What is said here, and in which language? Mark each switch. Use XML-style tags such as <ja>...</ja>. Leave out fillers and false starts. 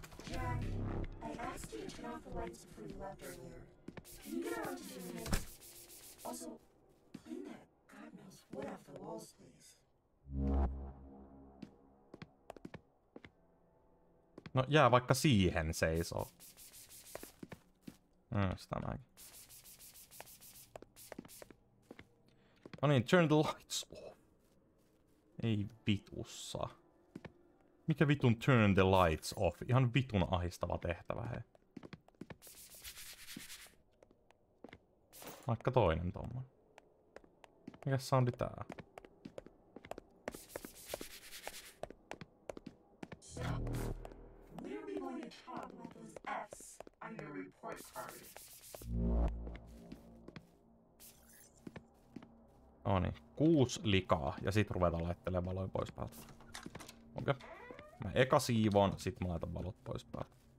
<en>Jack, I asked you to turn off the lights before you left earlier. Can you get around to doing it? Also, clean that God knows what off the walls, please.</en> <fi>No jää vaikka siihen seisoo. Sitä mäkin. No niin,</fi> <en>turn the lights off.</en> <fi>Ei vitussa. Mikä vitun</fi> <en>turn the lights off?</en> <fi>Ihan vitun ahistava tehtävä, hei. Vaikka toinen tommonen. Mikäs soundi tää?</fi> <en>When are we going to talk about those F's on your report card?</en> <fi>No niin, 6 likaa ja sit ruvetaan laittelemaan valoja pois päältä. Okei. Mä eka siivoon, sit mä laitan valot pois päältä.</fi>